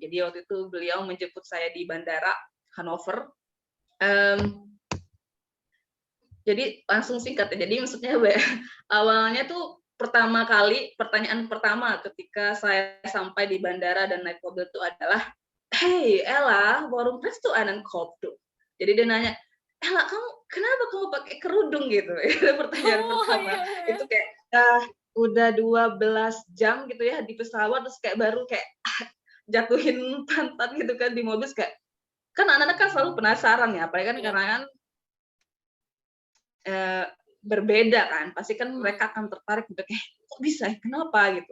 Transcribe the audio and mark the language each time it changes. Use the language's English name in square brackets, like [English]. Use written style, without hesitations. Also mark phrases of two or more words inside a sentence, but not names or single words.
[Indonesian] Jadi waktu itu beliau menjemput saya di bandara Hannover. Jadi langsung singkat ya. Jadi maksudnya awalnya tuh pertanyaan pertama ketika saya sampai di bandara dan naik mobil itu adalah, [German] "Hey Ella, warum trägst du einen Kopftuch?" [Indonesian] Jadi dia nanya, "Ella, kenapa kamu pakai kerudung?" gitu. Itu pertanyaan pertama. Itu kayak udah 12 jam gitu ya di pesawat, terus kayak baru kayak jatuhin pantat gitu kan di mobil, kayak kan anak-anak kan selalu penasaran ya, apalagi kan karena kan berbeda kan, pasti kan mereka akan tertarik untuk kayak kok bisa, kenapa gitu.